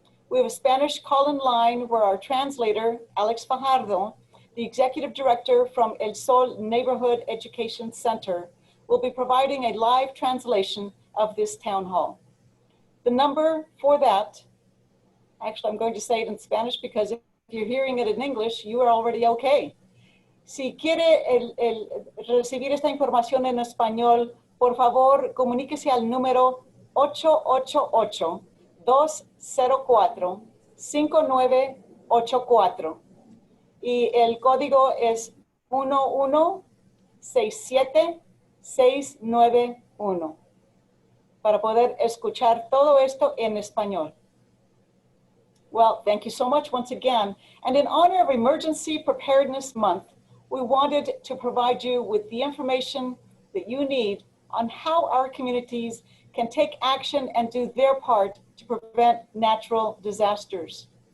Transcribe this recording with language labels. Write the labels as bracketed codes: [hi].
[en] We have a Spanish call-in line where our translator, Alex Fajardo, the executive director from El Sol Neighborhood Education Center, will be providing a live translation of this town hall. The number for that, actually I'm going to say it in Spanish because if you're hearing it in English, you are already okay. [es] Si quiere recibir esta información en español, por favor, comuníquese al número 888-204-5984 y el código es 1167691 para poder escuchar todo esto en español. [en] Well, thank you so much once again. And in honor of Emergency Preparedness Month, we wanted to provide you with the information that you need on how our communities can take action and do their part to prevent natural disasters.